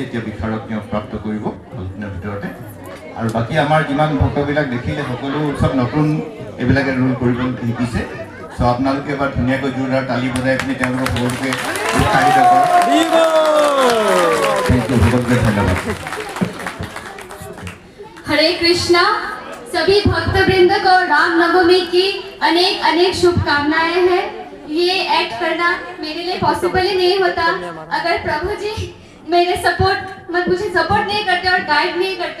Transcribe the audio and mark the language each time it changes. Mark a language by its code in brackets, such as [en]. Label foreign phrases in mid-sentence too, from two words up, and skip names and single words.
[as] এতিয়া বিশাৰদ তেওঁ প্ৰাপ্ত কৰিব অলপদিনৰ ভিতৰতে। আৰু বাকী আমাৰ যিমান ভক্তবিলাক দেখিলে সকলো চব নতুন এইবিলাকে ৰোল কৰিব শিকিছে। তো আপোনালোকে এবাৰ ধুনীয়াকৈ জোৰদাৰ তালি বজাই পিনি তেওঁলোকক সকলোকে উৎসাহিত কৰক। সকলোকে ধন্যবাদ। [hi] हरे कृष्णा। सभी भक्तवृंद को रामनवमी की अनेक अनेक शुभकामनाएं हैं। ये एक्ट करना मेरे लिए पॉसिबल ही नहीं होता अगर प्रभु जी मुझे सपोर्ट नहीं करते और गाइड नहीं करते।